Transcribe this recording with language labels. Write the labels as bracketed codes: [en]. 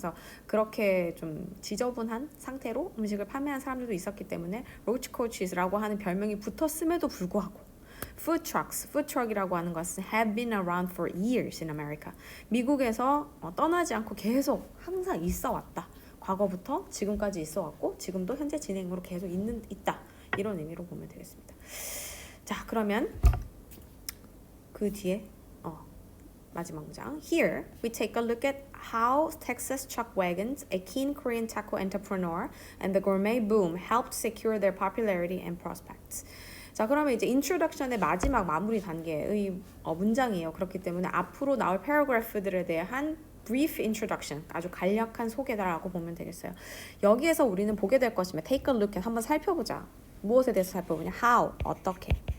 [ko] 그래서 그렇게 좀 지저분한 상태로 음식을 판매한 사람들도 있었기 때문에 roach coaches라고 하는 별명이 붙었음에도 불구하고 food trucks, food truck이라고 하는 것은 [en] have been around for years in America. [ko] 미국에서 떠나지 않고 계속 항상 있어 왔다. 과거부터 지금까지 있어 왔고 지금도 현재 진행으로 계속 있다. 이런 의미로 보면 되겠습니다. 자, 그러면 그 뒤에 마지막 문장. [en] Here we take a look at how Texas Chuck Wagons, a keen Korean taco entrepreneur, and the gourmet boom helped secure their popularity and prospects. [ko] 자, 그러면 이제 introduction의 마지막 마무리 단계의 문장이에요. 그렇기 때문에 앞으로 나올 패러그래프들에 대한 [en] brief introduction, [ko] 아주 간략한 소개다라고 보면 되겠어요. 여기에서 우리는 보게 될 것이면 [en] take a look at [ko] 한번 살펴보자. 무엇에 대해서 살펴보냐? How, 어떻게.